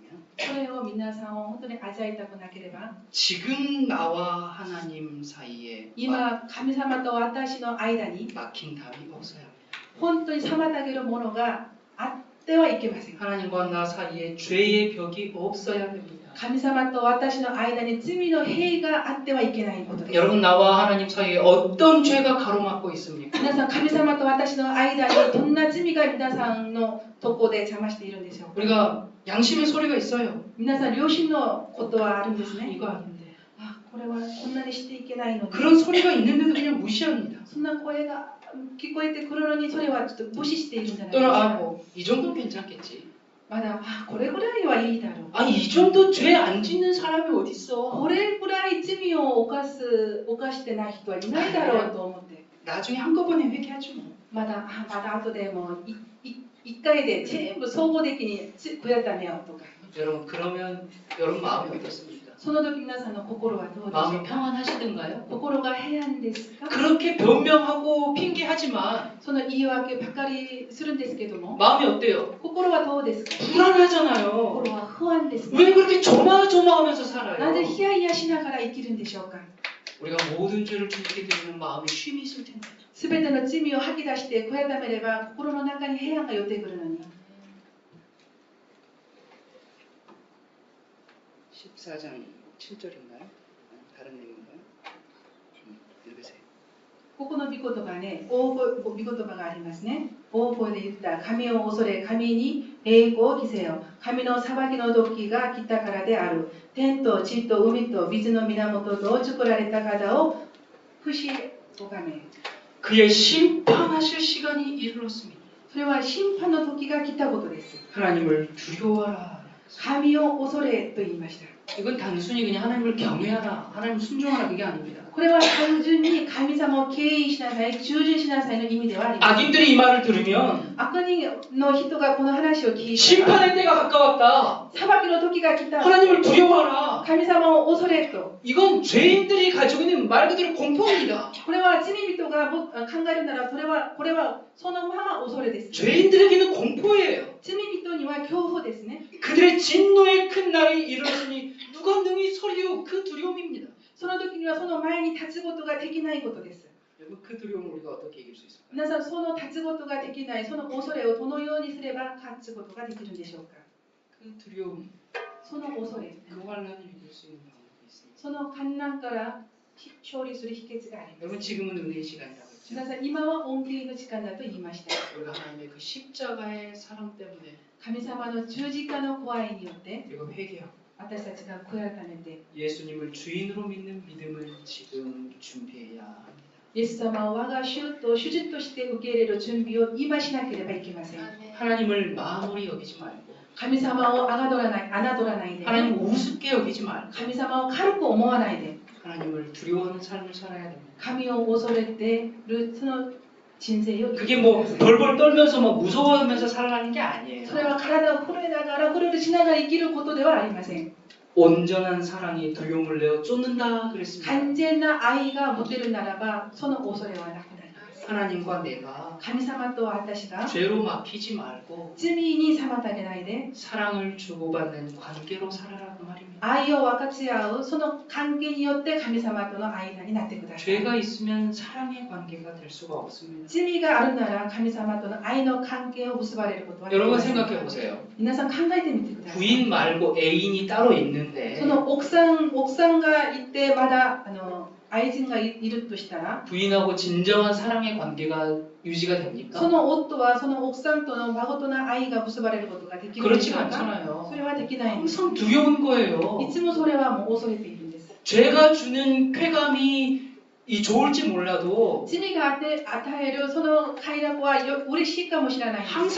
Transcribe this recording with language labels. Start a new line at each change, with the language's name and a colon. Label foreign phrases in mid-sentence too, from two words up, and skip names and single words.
Japanese: それを皆さんを本当に味わいたくなければ
Korean: 지금 나와 하나님 사이에
Japanese: 今神様と私の間に
Korean: 막힌 담이 없어야 합니다.
Japanese: 本当に妨げるものがあってはいけません。
Korean: 하나님과 나 사이에 죄의 벽이 없어야 됩니다.
Japanese: 神様と私の間に罪の塀があってはいけないことです。
Korean: 여러분 나와 하나님 사이에 어떤 죄가 가로막고 있습니까?
Japanese: 皆さん神様と私の間にどんな罪が皆さんのとこで邪魔しているんでしょうか。
Korean: 우리가 양심의 소리가 있어요.
Japanese: 皆さん良心のことはあるんですね。
Korean: 이거 아닌데.
Japanese: あ、これはこんなにしていけないのに。
Korean: 그런 소리가 있는데도 그냥 무시합니다.
Japanese: そんな声が聞こえてくるのにそれはちょっと無視しているんじゃないです
Korean: 또는
Japanese: か。
Korean: 이 정도는 괜찮겠지.
Japanese: まだこれぐらいはいいだろう。
Korean: 아니 이 정도 죄 안 짓는 사람이 어딨어.
Japanese: これぐらい罪を犯してない人はいないだろうと思って。
Korean: 나중에 한꺼번에 회개하지 뭐.
Japanese: まだ後でもう一回で全部総合的に悔い改めようとか。
Korean: 여러분 그러면 여러분 마음이 어떻습니까?
Japanese: その時皆さんの心はどうでしょ
Korean: 마음이
Japanese: うか。
Korean: 평안하시던가요?
Japanese: 心が平安ですか。
Korean: 그렇게 변명하고 핑계하지만
Japanese: その言い訳ばかりするんですけども、
Korean: 마음이 어때요?
Japanese: 心はどうですか。
Korean: 불안하잖아요.
Japanese: 心は不安ですね。
Korean: 왜 그렇게 조마조마하면서
Japanese: なぜ
Korean: 살아요?
Japanese: ヒヤヒヤしながら生きるんでしょうか。
Korean: 우리가 모든 죄를 주님께 드리는 마음에 쉼이 있을 텐데.
Japanese: すべての罪を吐き出して悔い改めれば心の中に平安が寄ってくるのに。
Korean: 14장 7절인가요? 다른 내용인가요? 읽으세요.
Japanese: ここの御言葉ね、御言葉がありますね。大声で言った。神を恐れ、神に栄光を着せよ。神の裁きの時が来たからである。天と地と海と水の源と作られた方を不死拝め。
Korean: 그의 심판하실 시간이 이르렀습니다.
Japanese: それは審判の時が来たことです。
Korean: 하나님을 두려워하라.
Japanese: 神を恐れと言いました。
Korean: 이건 단순히 그냥 하나님을 경외하라, 하나님 순종하라 그게 아닙니다.
Japanese: これは単純に神様を敬意しなさい、忠実しなさいの意味ではありません。
Korean: 악인들이 이 말을 들으면
Japanese: 悪人の人がこの話を聞いたら
Korean: 심판의 때가 가까웠다.
Japanese: 裁きの時が来た。
Korean: 하나님을 두려워하라.
Japanese: 神様を恐れと。
Korean: 이건 죄인들이 가지고 있는 말 그대로 공포입니다.
Japanese: これは罪人が考えるならこれはそのまま恐れです。
Korean: 죄인들에게는 공포예요.
Japanese: 罪人には恐怖ですね。
Korean: 그들의 진노의 큰 날이 이르렀으니 누가 능히 서리요 그 두려움입니다.
Japanese: その時にはその前に立つことができないことです。
Korean: 여러분 그 두려움을 우리가 어떻게 이길 수 있을까요?
Japanese: 皆さん、その立つことができない、その恐れをどのようにすれば勝つことができるんでしょうか。
Korean: 그 두려움,
Japanese: その恐れ、
Korean: 그 환란을 이길 수 있는 방법이 있습니다.
Japanese: その観難から勝利する秘訣がありま
Korean: 여러분
Japanese: す。
Korean: 지금은 은혜의 시간이라고 했죠.
Japanese: 皆さん、今は恩恵の時間だと言いました。
Korean: 우리가 하나님의 그 십자가의 사랑 때문에
Japanese: 神様の十字架の怖いによって
Korean: 우리가 회개하고
Japanese: 私たちが悔い改めて
Korean: 예수님을 주인으로 믿는 믿음을 지금 준비해야 합니다.
Japanese: イエス様を我が主と主人として受け入れる準備を今しなければいけません。
Korean: 하나님을 마무리 여기지 말고
Japanese: 神様を侮らないで、
Korean: 하나님 우습게 여기지 말고
Japanese: 神様を軽く思わないで、
Korean: 하나님을 두려워하는 삶을 살아야 됩니다.
Japanese: 神を恐れているその人生を
Korean: 그게 뭐 벌벌 떨면서 막 무서워하면서 살아가는 게 아니에요.
Japanese: それは体を震えながら震えしながら生きることではありません。
Korean: 온전한 사랑이 두려움을 내어 쫓는다 그랬습니다.
Japanese: 完全な愛が持てるならばその恐れはなくなります。
Korean: 하나님과 내가
Japanese: 神様と私が
Korean: 죄로 막히지 말고
Japanese: 罪に妨げないで
Korean: 사랑을 주고받는 관계로 살아라 그 말입니다.
Japanese: 愛を分かち合うその関係によって神様との間になってください。
Korean: 죄가 있으면 사랑의 관계가 될 수가 없습니다.
Japanese: 罪があるなら神様との愛の関係を結ばれることはでき
Korean: 여러분
Japanese: ません。
Korean: 생각해 보세요.
Japanese: 皆さん考えてみてください。
Korean: 부인 말고 애인이 따로 있는데
Japanese: その奥さんがいてまだ愛人がいるとしたら
Korean: 부인하고 진정한 사랑의 관계가 유지가
Japanese: そ
Korean: 됩니까?
Japanese: の夫はその奥さんとの誠な愛が結ばれることができるんでしょ
Korean: 그렇지가
Japanese: うか。
Korean: 않잖아요.
Japanese: それはできないんです。
Korean: 항상 두려운 거예요.
Japanese: いつもそれはもう恐れているんです。
Korean: 죄가 주는 쾌감이 이 좋을지 몰라도
Japanese: 罪が与えるその快楽は嬉しいかもしれないんですけ